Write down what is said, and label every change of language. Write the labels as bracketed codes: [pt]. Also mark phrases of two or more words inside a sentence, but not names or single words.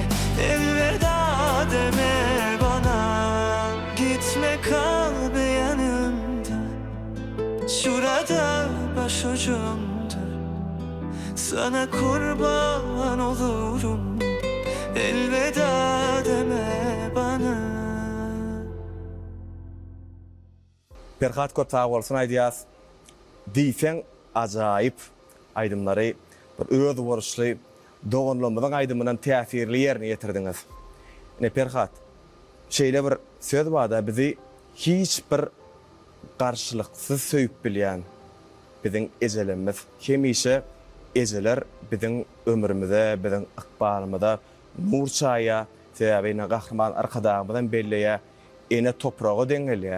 [tr] Elveda deme bana. Gitme kal be yanımda, şurada başucumda, sana kurban olurum. Elveda deme bana. [tk] Perhat köp sağ bolsun aýdýas. Diýsen ajaýyp aýdymlary bir öz borçly dogonlamyň aýdymynyň täsirli ýerine ýetirdiňiz. Ne Perhat, şeýle bir söz barda bizi hiç bir garşylyksız söýüp bilýän biziň ejelimiz, hemişe ejeler biziň ömrümizde, biziň ykbalymyzda nur çaýa, sebäbine gahryman arkadagymyzdan belleýä, ene topraga deňelýär.